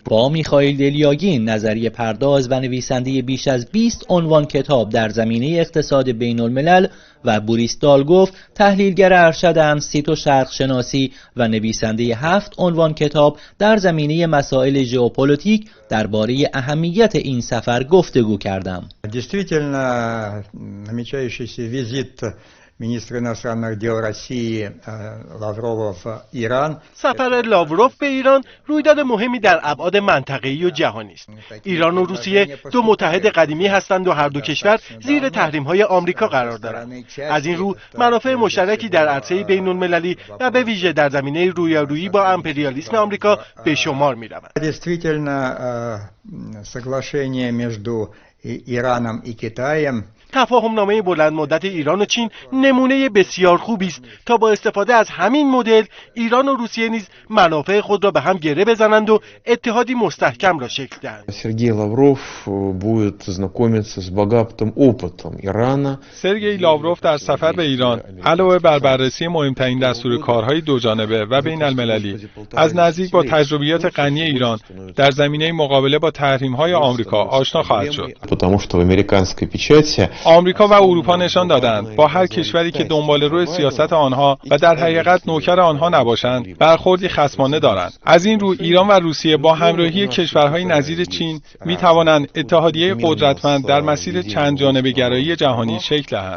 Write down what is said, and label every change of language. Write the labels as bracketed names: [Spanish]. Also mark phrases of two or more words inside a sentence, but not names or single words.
[Persian] با میخائیل دلیاگین، نظریه پرداز و نویسنده بیش از 20 عنوان کتاب در زمینه اقتصاد بین‌الملل، و بوریس دالگوف، تحلیلگر ارشد امسیت و شرق شناسی و نویسنده 7 عنوان کتاب در زمینه مسائل ژئوپلیتیک، درباره اهمیت این سفر گفتگو کردم. [Russian] Действительно, намечающийся визит министра иностранных дел России Лаврова в Иран. [Persian] سفر لاوروف به ایران رویداد مهمی در ابعاد منطقه‌ای و جهانی است. ایران و روسیه دو متحد قدیمی هستند و هر دو کشور زیر تحریم‌های آمریکا قرار دارند. از این رو منافع مشترکی در عرصه بین‌المللی و به ویژه در زمینه رویارویی با امپریالیسم آمریکا به شمار می‌روند. [Russian] Действительно, соглашение между Ираном и Китаем. [Persian] تفاهم‌نامه بلند مدت ایران و چین نمونه بسیار خوبی است تا با استفاده از همین مدل ایران و روسیه نیز منافع خود را به هم گره بزنند و اتحادی مستحکم را شکل دهند. [Russian] سرگئی لاوروف будет знакомиться с богатым опытом Ирана. [Persian] سرگئی لاوروف در سفر به ایران علاوه بر بررسی مهمترین دستورکارهای دوجانبه و بین‌المللی، از نزدیک با تجربیات غنی ایران در زمینه مقابله با تحریم‌های آمریکا آشنا خواهد شد. [Russian] Потому что в американской печати [Persian] آمریکا و اروپا نشان دادند با هر کشوری که دنبال روی سیاست آنها و در حقیقت نوکر آنها نباشند، برخوردی خصمانه دارند. از این رو ایران و روسیه با همراهی کشورهای نظیر چین می توانند اتحادیه قدرتمند در مسیر چند جانبه گرایی جهانی شکل دهند.